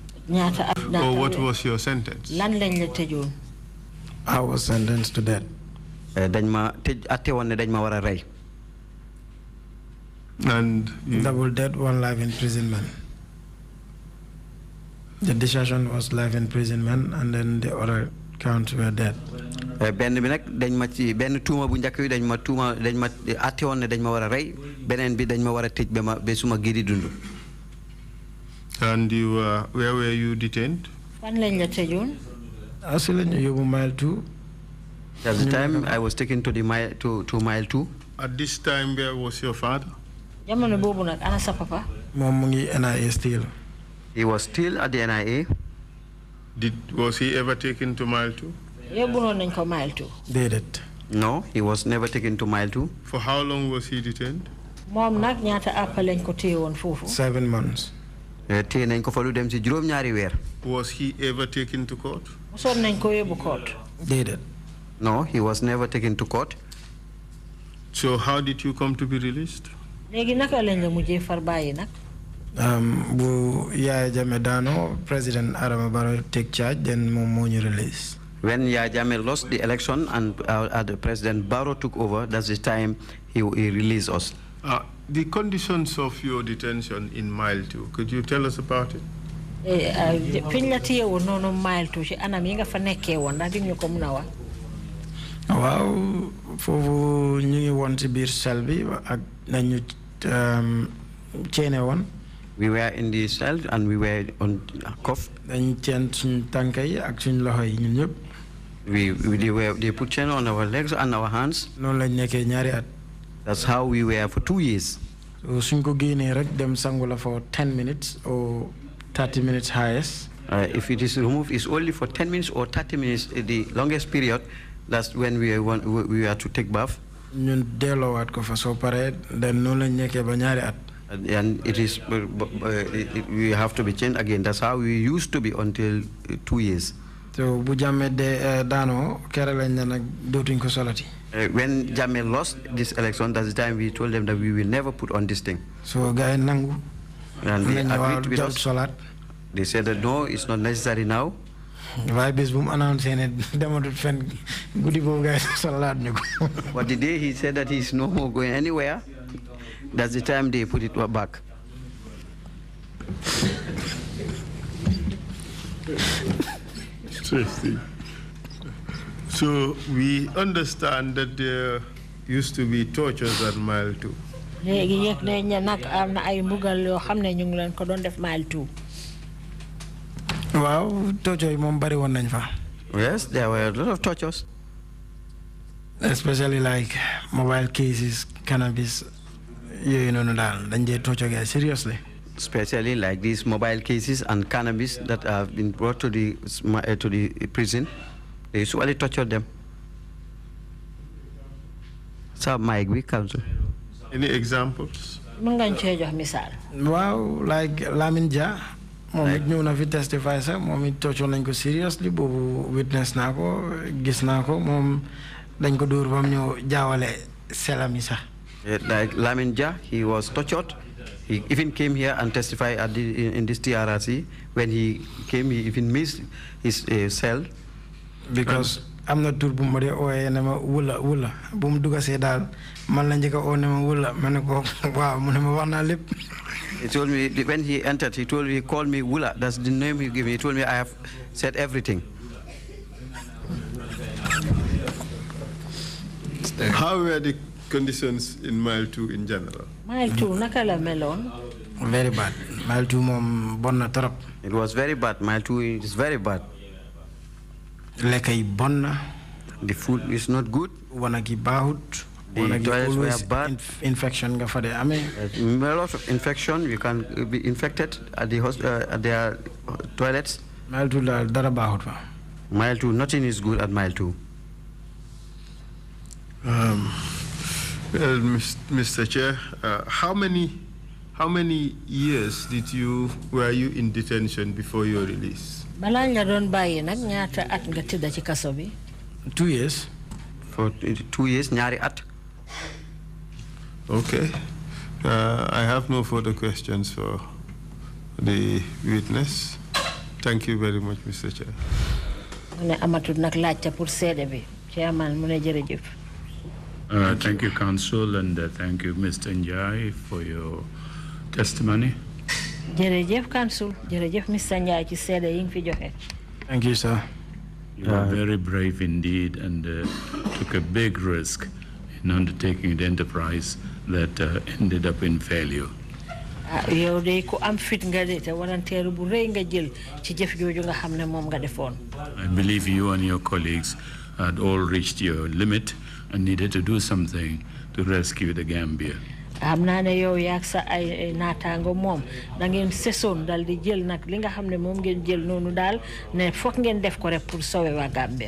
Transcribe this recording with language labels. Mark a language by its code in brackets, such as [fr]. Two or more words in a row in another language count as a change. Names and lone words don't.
[wo] Ñaata at [en] Or what was your sentence? [wo] Lan lañ la tëjoon? [en] I was sentenced to death. [wo] Dañ ma tëj atte woon ne dañ ma war a rey. [en] And double death, 1 life imprisonment. The decision was life imprisonment, and then the other counts were death. [wo] benn bi nag dañ ma ci benn tuuma bu njëkk bi dañ ma atte woon ne dañ ma war a rey beneen bi dañ ma war a tëj ba suma giri dund. [en] And you where were you detained? [wo] Fan lañ la tëjoon? Asile ñu yóbbu mile 2. [en] At the time, I was taken to the mile to mile 2. At this time, where was your father? [wo] jamono bobu nak ana sa papa moom mu ngi NIA still. [en] He was still at the NIA. Was he ever taken to mile 2? [wo] yóbbunoon nañ ko mile 2. Déedéet. [en] No, he was never taken to mile 2. For how long was he detained? [wo] moom nag ñaata àpp lañ ko téye woon foofu. [en] 7 months. [wo] Téye nañ ko fa lu dem ci juróom-ñaari weer. [en] Was he ever taken to court? [wo] mosoon nañ ko yóbbu court. Déedéet. [en] No, he was never taken to court. So how did you come to be released? [wo] léegi naka lañ la mujjee far bàyyi nag. Bu Yaya Jammeh daano President Adama Barrow [en] take charge, [wo] then moom moo ñu release. [en] When Yaya Jammeh lost the election and President Barrow took over, that's the time he released us. The conditions of your detention in mile 2, could you tell us about it? [wo] fiñ la téye woon noonu mile 2 ci anam yi nga fa nekkee woon ndax di ñu ko mun a wax. waaw foofu ñu ngi woon ci biir cell bi ak nañu ceene woon. [en] We were in the cell and we were on cuff. [wo] dañu ceen suñ tànk yi ak suñ loxo yi ñun ñëpp. [en] They put chain on our legs and our hands. [wo] noonu lañ nekkee ñaari at. [en] That's how we were for 2 years. [wo] So suñ ko génnee rek dem sangu la [en] for 10 minutes or 30 minutes highest. If it is removed, it's only for 10 minutes or 30 minutes, the longest period. That's when we are to take bath. [wo] ñun delloowaat ko fa soo paree then noonu lañ nekkee ba ñaari at. [en] And it is we have to be changed again. That's how we used to be until 2 years. [wo] So bu Jammeh daanoo kere lañ ne nag dootuñ ko solati. [en] When Jammeh lost this election, that's the time we told them that we will never put on this thing. [wo] So gars yi nangu. [en] And they agreed with us. [wo] Solaat. [en] They said that no, it's not necessary now. [wo] waaye bés bu mu annoncé ne dematut fenn guddi boobu gars yi solaat ñu ko. [en] But the day he said that he's no more going anywhere, that's the time they put it back. Interesting. So we understand that there used to be tortures at mile 2. [wo] léegi yëg nañ ne nag am na ay mbugal yoo xam ne ñu ngi leen ko doon def mile 2. waaw torture yi moom bari woon nañ fa. [en] Yes, there were a lot of tortures. Especially like mobile cases, cannabis, [wo] yooyu noonu daal dañ dee [en] torture guys seriously. Especially like these mobile cases and cannabis that have been brought to the prison. They usually torture them. So, Mike, we counsel. Any examples? [wo] mën ngañ cee jox misaal. waaw like Lamin Jah moom it ñëw na fi testify sax moom it torture nañ ko seriously boobu witness naa ko gis naa ko moom dañ ko dóor ba mu ñëw jaawale selam yi sax. [en] Like Lamin Jah, he was tortured. He even came here and testified in this TRRC. When he came, he even missed his cell. Because am na tur bu ma dee ooyee ne ma wula bu mu dugga see daal man la njëkk a oo ne ma wula ma ne ko waaw mu ne ma wax naa lépp. He told me when he entered, he called me Wula. That's the name he gave me. He told me I have said everything. How were the conditions in mile 2 in general? [wo] mile 2 naka la meloon. [en] Very bad. [wo] Mile 2 moom bon na trop. [en] It was very bad. Mile 2 is very bad. [wo] lekk yi bon na. [en] The food is not good. [wo] wanag yi baaxut. [en] The toilets were bad. [wo] Infection nga fa dee amee. [en] A lot of infection. You can be infected at their toilets. [wo] Mile 2 daal dara baaxut fa. [en] Mile 2, nothing is good at mile 2. Well, Mr. Chair, how many years were you in detention before your release? [wo] balaa nga doon bàyyi nag ñaata at nga tëdda ci kaso bi. [en] 2 years. For 2 years, [wo] ñaari at. [en] Okay. I have no further questions for the witness. Thank you very much, Mr. Chair. [wo] mu ne amatul nag laajte pour seede bi. Chairman mu ne jërëjëf. [en] Thank you, Counsel, and thank you, Mr. Njai, for your testimony. [wo] jërëjëf Counsel jërëjëf Mr. Njai ci seede yi nga fi joxe. [en] Thank you, sir. You were very brave indeed and took a big risk in undertaking the enterprise that ended up in failure. [wo] yow de ku am fit nga de te waranteeru bu rëy nga jël ci jëf jooju nga xam ne moom nga defoon. [en] I believe you and your colleagues had all reached your limit and needed to do something to rescue the Gambia. [wo] xam naa ne yow yaag sa ay naataango moom da ngeen sesoon dal di jël nag li nga xam ne moom ngeen jël noonu daal ne foog ngeen def ko rek [fr] pour sauver [wo] waa Gambia.